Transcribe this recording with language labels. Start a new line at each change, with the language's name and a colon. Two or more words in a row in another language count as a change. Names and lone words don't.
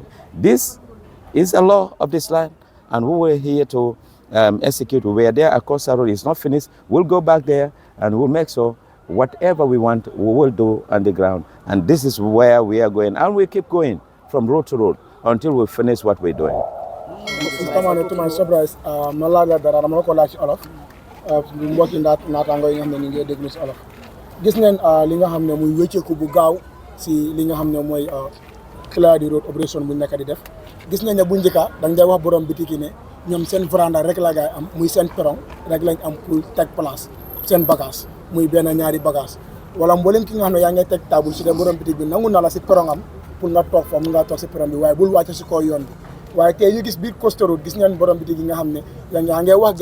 English: This is a law of this land, and we were here to execute. We were there, Coastal Road is not finished. We'll go back there and we'll make sure whatever we want, we will do on the ground. And this is where we are going. And we keep going from road to road until we finish what we're doing. Mr. Manneh, to my surprise,
Wolof: malaga dara dama ko laaj ci olof mbokki naataango yi nga xam ne ñu ngi déglu si olof gis ngeen li nga xam ne muy wécceeku bu gaaw si li nga xam ne mooy Clear the Road opération bu nekk di def gis nañ ne bu njëkka dañ day wax borom bitiki ne ñoom seen veranda rek la gaay am muy seen perron rek lañ am pour teg place seen bagage muy benn ñaari bagage wala mboolem ki nga xam ne yaa ngay teg table si de borom bitik bi nangu na la si perron am pour nga toog fa mu nga toog si perron bi waaye bul wàcc si kaw yoon bi waaye tey ñu gis biir Coastal Road gis ngeen borom bitik yi nga xam ne yaa ngay wax